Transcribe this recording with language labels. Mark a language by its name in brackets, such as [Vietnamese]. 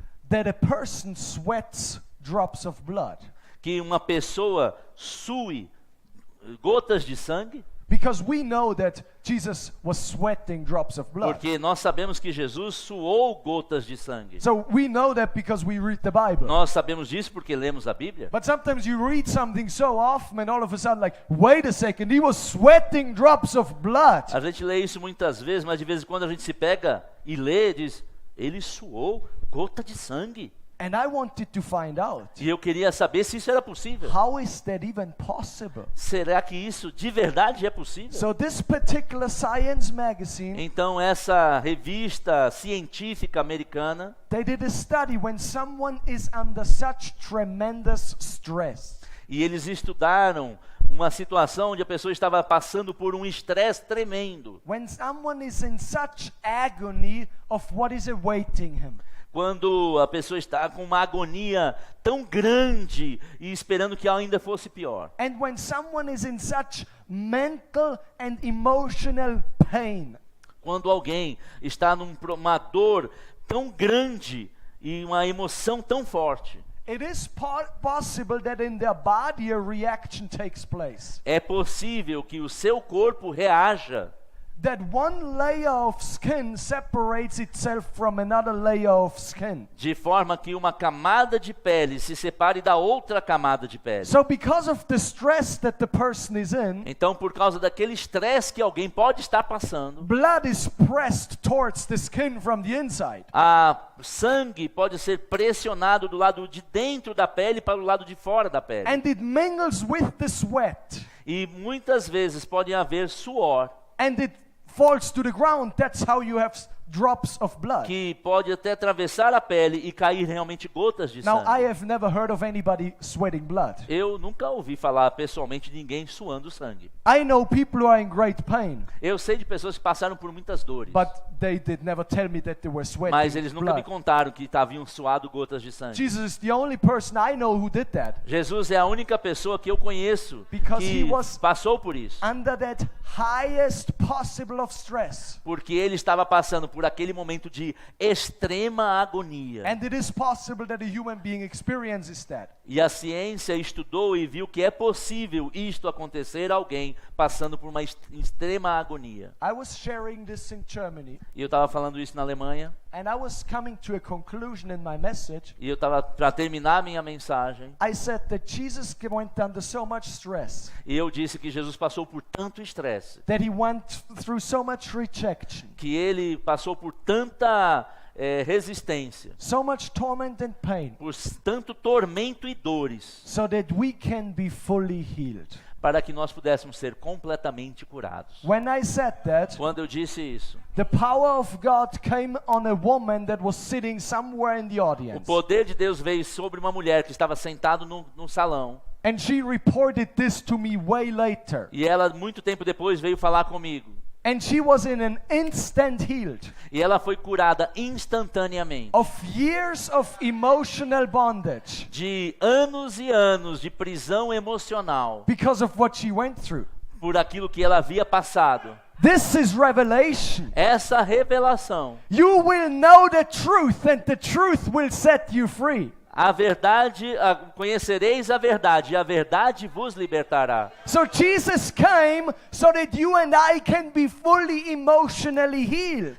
[English] that a person sweats drops of blood? [Portuguese] que uma pessoa sue gotas de sangue? [English] Because we know that Jesus was sweating drops of blood. [Portuguese] Porque nós sabemos que Jesus suou gotas de sangue. [English] So we know that because we read the Bible. [Portuguese] Nós sabemos disso porque lemos a Bíblia. [English] But sometimes you read something so often and all of a sudden like, wait a second, he was sweating drops of blood. [Portuguese] A gente lê isso muitas vezes, mas de vez em quando a gente se pega e lê, diz, ele suou gota de sangue. [English] And I wanted to find out, [Portuguese] E eu queria saber se isso era possível. [English] how is that even possible? [Portuguese] Será que isso de verdade é possível? [English] So this particular science magazine, [Portuguese] Então essa revista científica americana, [English] they did a study when someone is under such tremendous stress. [Portuguese] e eles estudaram uma situação onde a pessoa estava passando por um estresse tremendo. [English] When someone is in such agony of what is awaiting him. [Portuguese] Quando a pessoa está com uma agonia tão grande e esperando que ainda fosse pior. [English] And when someone is in such mental and emotional pain. [Portuguese] Quando alguém está numa dor tão grande e uma emoção tão forte. [English] It is possible that in their body a reaction takes place. [Portuguese] É possível que o seu corpo reaja. [English] That one layer of skin separates itself from another layer of skin. [Portuguese] De forma que uma camada de pele se separe da outra camada de pele. [English] So because of the stress that the person is in, [Portuguese] Então, por causa daquele estresse que alguém pode estar passando, [English] blood is pressed towards the skin from the inside. [Portuguese] a sangue pode ser pressionado do lado de dentro da pele para o lado de fora da pele. [English] And it mingles with the sweat. [Portuguese] E muitas vezes pode haver suor, [English] And it falls to the ground. That's how you have drops of blood. [Portuguese] que pode até atravessar a pele e cair realmente gotas de [English] Now, I [Portuguese] sangue. [English] have never heard of anybody sweating blood. [Portuguese] Eu nunca ouvi falar pessoalmente de ninguém suando sangue. [English] I know people who are in great pain, [Portuguese] Eu sei de pessoas que passaram por muitas dores, [English] but they did never tell me that they were sweating [Portuguese] mas eles nunca me [English] blood. [Portuguese] contaram que haviam suado gotas de sangue. [English] Jesus is the only person I know who did that. [Portuguese] Jesus é a única pessoa que eu conheço [English] Because [Portuguese] que [English] he was [Portuguese] passou por isso. [English] Under that highest possible of stress. [Portuguese] Porque ele estava passando por aquele momento de extrema agonia. [English] And it is possible that a human being experiences that. [Portuguese] E a ciência estudou e viu que é possível isto acontecer a alguém passando por uma extrema agonia. [English] I was sharing this in Germany, [Portuguese] E eu estava falando isso na Alemanha, [English] and I was coming to a conclusion in my message. [Portuguese] e eu estava, para terminar minha mensagem, [English] I said that Jesus went under so much stress, [Portuguese] e eu disse que Jesus passou por tanto estresse, [English] that he went through so much rejection, [Portuguese] que ele passou por tanta resistência, [English] so much torment and pain, [Portuguese] por tanto tormento e dores, [English] so that we can be fully healed. [Portuguese] para que nós pudéssemos ser completamente curados. [English] When I said that, [Portuguese] Quando eu disse isso, [English] the power of God came on a woman that was sitting somewhere in the [Portuguese] o [English] audience. [Portuguese] poder de Deus veio sobre uma mulher que estava sentada no salão, [English] And she reported this to me way later. [Portuguese] e ela muito tempo depois veio falar comigo. [English] And she was in an instant healed [Portuguese] E ela foi curada instantaneamente. [English] of years of emotional bondage [Portuguese] De anos e anos de prisão emocional [English] because of what she went through. [Portuguese] por aquilo que ela havia passado. [English] This is revelation. [Portuguese] Essa revelação, [English] You will know the truth and the truth will set you free. [Portuguese] a verdade, conhecereis a verdade e a verdade vos libertará. [English] So Jesus came so that you and I can be fully emotionally healed.